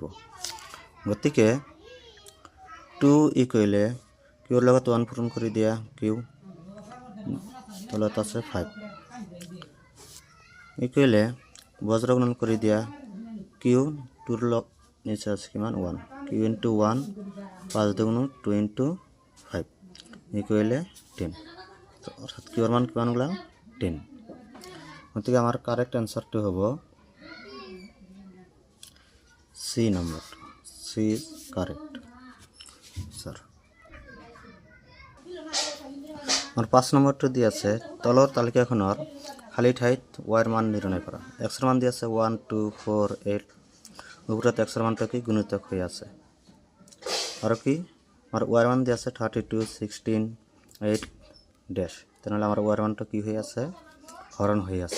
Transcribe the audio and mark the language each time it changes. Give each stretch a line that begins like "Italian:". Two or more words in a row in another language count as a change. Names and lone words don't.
Assamese: গতিকে 2 ইকুয়াল কিউর লগত 1 পূরণ কৰি দিয়া, কিউ তলত আছে 5 ইকুয়াল বজ্ৰ গুণন কৰি দিয়া, কিউ 2 লগ নিচে আছে কিমান 1, কিউ ইন্টু 1 5 দুগুণ 2 ইন্টু 5 ইকুয়াল 10, অর্থাৎ কিউর মান কিমান ওলাল 10। গতিকে আমার
English: correct answerটি
Assamese: হব সি নম্বর,
English: C is correct sir.
Assamese: আমার 5 নম্বরটি দিয়ে আছে তলৰ তালিকাখনৰ খালী ঠাইত ওয়াইৰ মান নিৰ্ণয় কৰা। এক্সৰ মান দিয়ে আছে 1, 2, 4, 8, ওপৰত এক্সৰ মানটো কি গুণিতক হৈ আছে, আৰু কি আমাৰ ওয়াইৰ মান দিয়ে আছে 32, 16, 8 ড্যাশ। তেনেহ'লে আমাৰ ওয়াইৰ মানটো কি হৈ আছে, হৰণ হৈ আছে।